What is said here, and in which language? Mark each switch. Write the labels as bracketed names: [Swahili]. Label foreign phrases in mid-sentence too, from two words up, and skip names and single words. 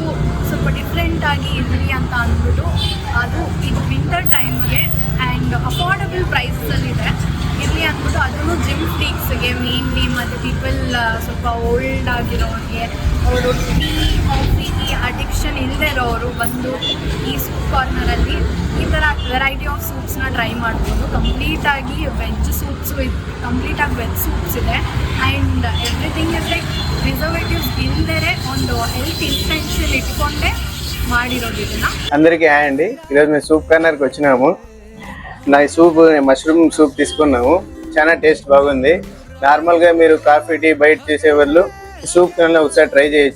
[Kannada] ಸ್ವಲ್ಪ ಡಿಫ್ರೆಂಟಾಗಿ ಇರಲಿ ಅಂತ ಅಂದ್ಬಿಟ್ಟು ಅದು ಇದು [English] winter time and affordable price [Kannada] ಇರಲಿ ಅಂದ್ಬಿಟ್ಟು ಅದನ್ನು [English] gym freaks mainly, [Kannada] ಮತ್ತು ಪೀಪಲ್ ಸ್ವಲ್ಪ ಓಲ್ಡ್ ಆಗಿರೋರಿಗೆ, ಅವರು [English] tea coffee addiction [Kannada] ಇಲ್ಲದೆ ಇರೋರು ಬಂದು ಈ [English] soup corner [Kannada] ಈ ಥರ [English] variety of soups [Kannada] ಟ್ರೈ ಮಾಡ್ಬೋದು. ಕಂಪ್ಲೀಟಾಗಿ [English] veg soups, [Kannada] ಕಂಪ್ಲೀಟಾಗಿ [English] veg soups [Kannada] ಇದೆ. [English] and everything is like preservatives [Kannada] ಇಲ್ಲರೆ ಒಂದು [English] health intention [Kannada] ಇಟ್ಟುಕೊಂಡೆ ಮಾಡಿರೋದಿ ಇದನಾ. [Telugu] అందరికీ హాయ్ అండి. ఈరోజు మేము [English] soup corner [Telugu] వచ్చినాము. నా సూప్ [English] mushroom soup [Telugu] తీసుకున్నాము. చాలా టేస్ట్ బాగుంది. నార్మల్గా మీరు [English] coffee tea [Telugu] బయట చేసే వాళ్ళు [English] soup corner [Telugu] ఒకసారి ట్రై చేయొచ్చు.